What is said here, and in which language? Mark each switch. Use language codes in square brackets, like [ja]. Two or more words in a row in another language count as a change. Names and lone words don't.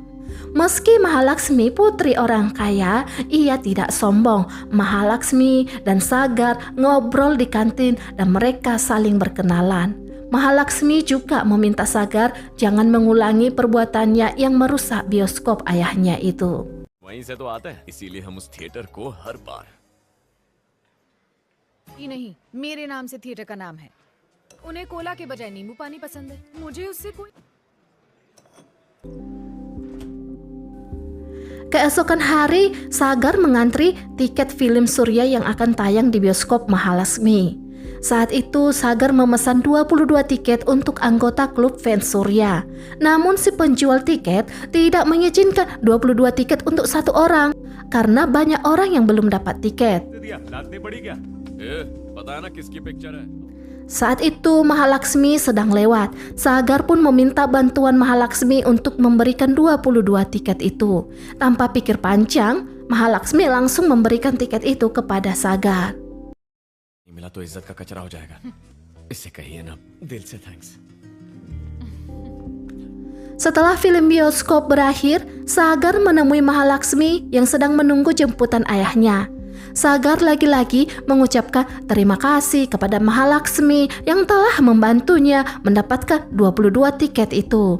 [id] Meski Mahalaxmi putri orang kaya, ia tidak sombong. Mahalaxmi dan Sagar ngobrol di kantin dan mereka saling berkenalan. Mahalaxmi juga meminta Sagar jangan mengulangi perbuatannya yang merusak bioskop ayahnya itu. [hi] वहीं से तो आता है इसीलिए हम उस थिएटर को हर बार नहीं, मेरे नाम से थिएटर का नाम है। उन्हें कोला के बजाय नींबू पानी पसंद है। मुझे उससे कोई [id] Keesokan hari, Sagar mengantri tiket film Surya yang akan tayang di bioskop Mahalaxmi. Saat itu Sagar memesan 22 tiket untuk anggota klub fans Surya. Namun si penjual tiket tidak mengizinkan 22 tiket untuk satu orang karena banyak orang yang belum dapat tiket. [hi] लादनी पड़ी क्या पता है ना किसकी पिक्चर है [id] Saat itu Mahalaksmi sedang lewat. Sagar pun meminta bantuan Mahalaksmi untuk memberikan 22 tiket itu. Tanpa pikir panjang, Mahalaksmi langsung memberikan tiket itu kepada Sagar. [hi] मिला तो इज्जत का कचरा हो जाएगा इससे कहिए ना दिल से थैंक्स [id] Setelah film bioskop berakhir, Sagar menemui Mahalaksmi yang sedang menunggu jemputan ayahnya. Sagar lagi-lagi mengucapkan terima kasih kepada Mahalaksmi yang telah membantunya mendapatkan 22 tiket itu.